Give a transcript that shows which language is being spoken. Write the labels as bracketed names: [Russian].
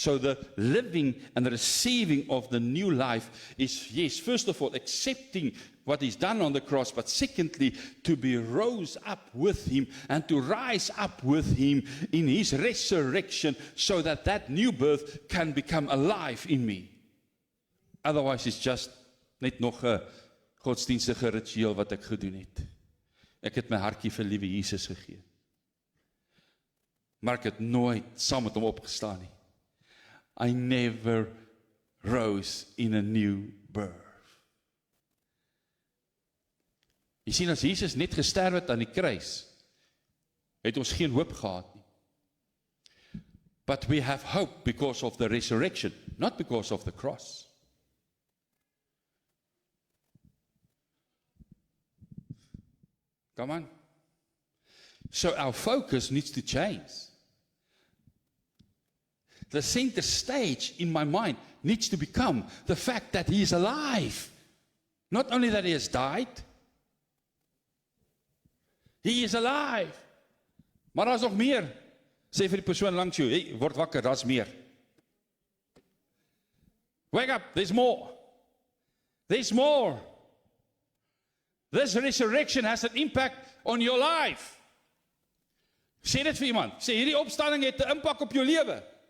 [English] So the living and the receiving of the new life is, yes, first of all, accepting what He's done on the cross, but secondly, to be rose up with Him and to rise up with Him in His resurrection so that that new birth can become alive in me. Otherwise, it's just [Afrikaans] net nog 'n godsdienstige ritueel wat ek gedoen het. Ek het my hartjie vir liewe Jesus gegee. Maar ek het nooit saam met Hom opgestaan nie. [English] I never rose in a new birth. [Afrikaans] Jy sien, as Jesus net gesterf het aan die kruis, het ons geen hoop gehad nie. [English] But we have hope because of the resurrection, not because of the cross. Come on. So our focus needs to change. The center stage in my mind needs to become the fact that He is alive. Not only that He has died, He is alive. [Afrikaans] Maar daar's nog meer. Sê vir die persoon langs jou, hey, word wakker, daar's meer. [English] Wake up, there's more. There's more. This resurrection has an impact on your life. [Afrikaans] Sê dit vir iemand. Sê, hierdie opstanding het 'n impak op jou lewe.